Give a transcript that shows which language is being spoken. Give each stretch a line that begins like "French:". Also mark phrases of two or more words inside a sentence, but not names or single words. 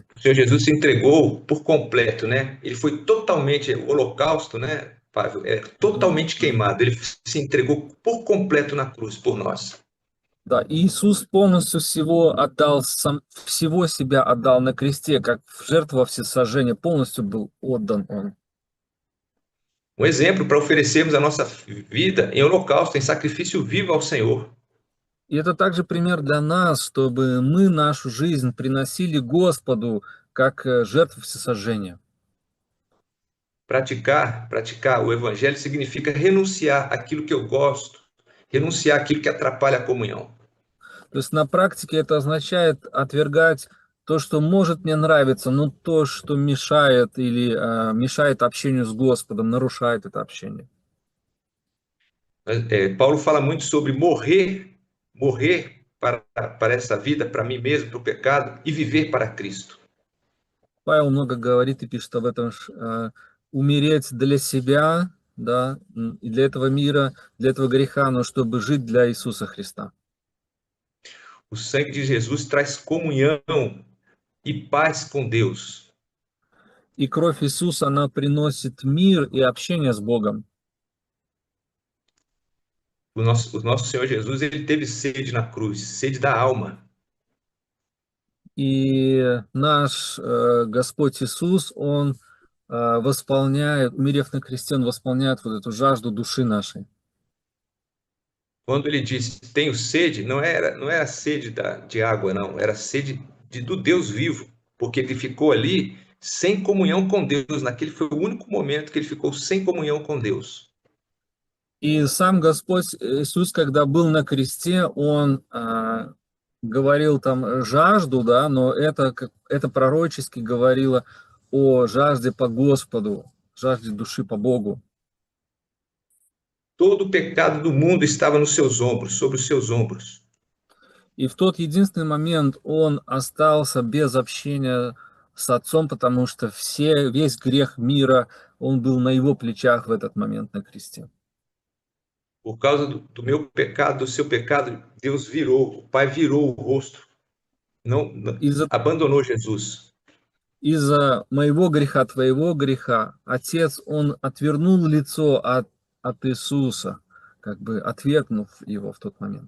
Portuguese: O Senhor Jesus se entregou por completo, né? Ele foi totalmente, o holocausto, né, Pavel, totalmente queimado. Ele se entregou por completo na cruz por nós.
Russian: Да, Иисус полностью всего отдал, всего себя отдал на кресте, как жертва всесожжения, полностью был отдан Он.
Portuguese: Um exemplo para oferecermos a nossa vida em holocausto, em sacrifício vivo ao Senhor.
Russian: И это также пример для нас, чтобы мы нашу жизнь приносили Господу как жертву всесожжения.
Portuguese: Praticar o evangelho significa renunciar àquilo que eu gosto, renunciar àquilo que atrapalha a comunhão.
Russian: То есть на практике это означает отвергать то, что может мне нравиться, но то, что мешает или мешает общению с Господом, нарушает это общение.
Portuguese: Paulo fala muito sobre morrer para essa vida, para mim mesmo, para o pecado, e viver para Cristo.
Russian: Павел много говорит и пишет об этом, умереть для себя, да, и для этого мира, для этого греха, но чтобы жить для Иисуса Христа.
Portuguese: O sangue de Jesus traz comunhão e paz com Deus.
Russian: И кровь Иисуса, она приносит мир и общение с Богом.
Portuguese: O nosso Senhor Jesus, ele teve sede na cruz, sede da alma.
Russian: И наш Господь Иисус, Он восполняет, умерев на кресте, Он восполняет вот эту жажду души нашей.
Portuguese: Quando ele disse, tenho sede, não era sede de água, não, era sede do Deus vivo, porque ele ficou ali sem comunhão com Deus. Naquele foi o único momento que ele ficou sem comunhão com Deus.
Russian: И сам Господь Иисус, когда был на кресте, Он говорил там жажду, да, но это пророчески говорило о жажде по Господу, жажде души по Богу.
Portuguese: Todo o pecado do mundo estava nos seus ombros, sobre os seus ombros.
Russian: И в тот единственный момент Он остался без общения с Отцом, потому что весь грех мира, он был на Его плечах в этот момент на кресте.
Portuguese: Por causa do meu pecado, do seu pecado, Deus virou, o Pai virou o rosto, não
Russian: Из-за
Portuguese: abandonou Jesus.
Russian: из-за моего греха, твоего греха, Отец, Он отвернул лицо от Иисуса, как бы отвергнув Его в тот момент.